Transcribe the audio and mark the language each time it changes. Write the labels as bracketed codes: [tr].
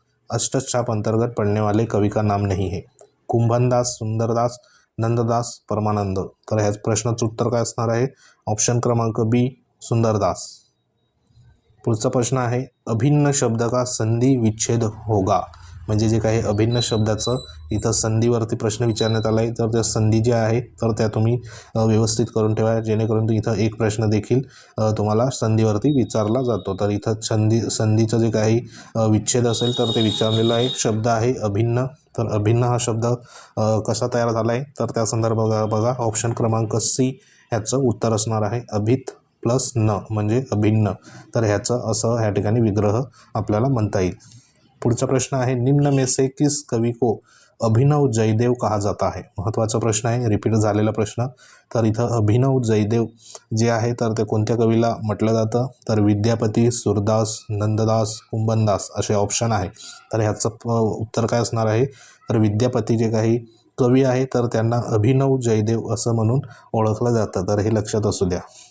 [hi] अष्टछाप अंतर्गत पढ़ने वाले कवि का नाम नहीं है. कुंभनदास, सुंदरदास, नंददास, परमानंद. [mr] तर ह्या प्रश्नाचं उत्तर काय असणार आहे, ऑप्शन क्रमांक बी सुंदरदास. पुढचा प्रश्न आहे [hi] अभिन्न शब्द का संधी विच्छेद होगा. [mr] म्हणजे जे काही अभिन्न शब्दाचं इथं संधीवरती प्रश्न विचारण्यात आला आहे, तर त्या संधी ज्या आहे तर त्या तुम्ही व्यवस्थित करून ठेवा, जेणेकरून इथं एक प्रश्न देखील तुम्हाला संधीवरती विचारला जातो. तर इथं संधीचं जे काही विच्छेद असेल तर ते विचारलेलं आहे. शब्द आहे अभिन्न. तर अभिन्न हा शब्द कसा तयार झाला आहे, तर त्या संदर्भात बघा ऑप्शन क्रमांक सी ह्याचं उत्तर असणार आहे. अभित प्लस न म्हणजे अभिन्न. तर ह्याचं असं ह्या ठिकाणी विग्रह आपल्याला म्हणता येईल. पुढचा प्रश्न आहे [hi] निम्न में से किस कवि को अभिनव जयदेव कहा जाता है. [mr] महत्त्वाचा प्रश्न आहे, रिपीट झालेला प्रश्न. तर इथं अभिनव जयदेव जे आहे तर ते कोणत्या कवीला म्हटलं जातं, तर विद्यापती, सूरदास, नंददास, कुंभनदास असे ऑप्शन आहे. तर ह्याचं उत्तर काय असणार आहे, तर विद्यापती जे काही कवी आहे तर त्यांना अभिनव जयदेव असं म्हणून ओळखलं जातं. तर हे लक्षात असू द्या.